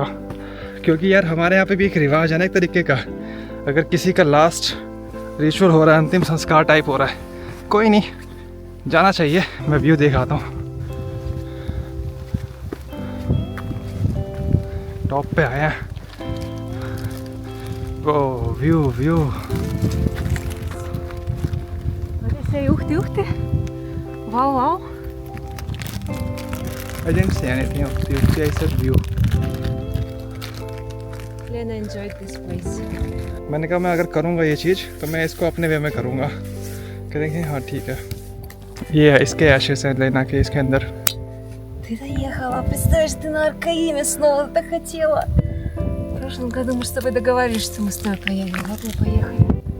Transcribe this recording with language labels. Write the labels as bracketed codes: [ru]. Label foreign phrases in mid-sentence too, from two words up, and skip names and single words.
[hi] क्योंकि यार हमारे यहाँ पे भी एक रिवाज है ना एक तरीके का, अगर किसी का [en] last ritual [hi] हो रहा है, अंतिम संस्कार टाइप हो रहा है, कोई नहीं, जाना चाहिए। मैं व्यू दिखाता हूँ। टॉप पे आया, ओ व्यू। [ru] Ух ты! [en] Wow! I didn't say anything of beauty, I said view. Lena enjoyed this place. [hi] मैंने कहा मैं अगर करूँगा ये चीज़ तो मैं इसको अपने वे में करूँगा। करेंगे, हाँ ठीक है। ये है इसके एशेस हैं लेना के इसके अंदर। [ru] Ты доехала, представляешь, ты на Аркаиме снова так хотела. В прошлом году мы с тобой договаривались, что мы с тобой поедем. Вот мы поехали.